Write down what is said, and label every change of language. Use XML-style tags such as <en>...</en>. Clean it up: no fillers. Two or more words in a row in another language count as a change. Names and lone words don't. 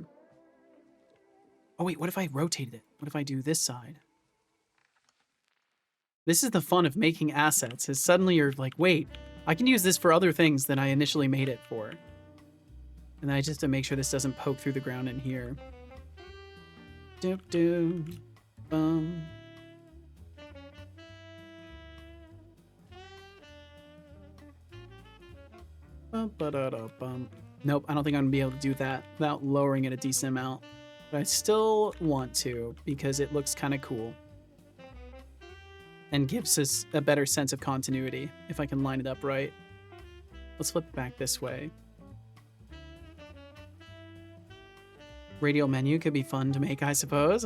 <en>Oh wait, what if I rotated it? What if I do this side? This is the fun of making assets, is suddenly you're like, wait, I can use this for other things than I initially made it for. And then I just have to make sure this doesn't poke through the ground in here. Doop doop. Bum. Bum, ba-da-da-bum. Nope, I don't think I'm gonna be able to do that without lowering it a decent amount. But I still want to because it looks kind of cool. And gives us a better sense of continuity if I can line it up right. Let's flip it back this way. Radial menu could be fun to make, I suppose.</en>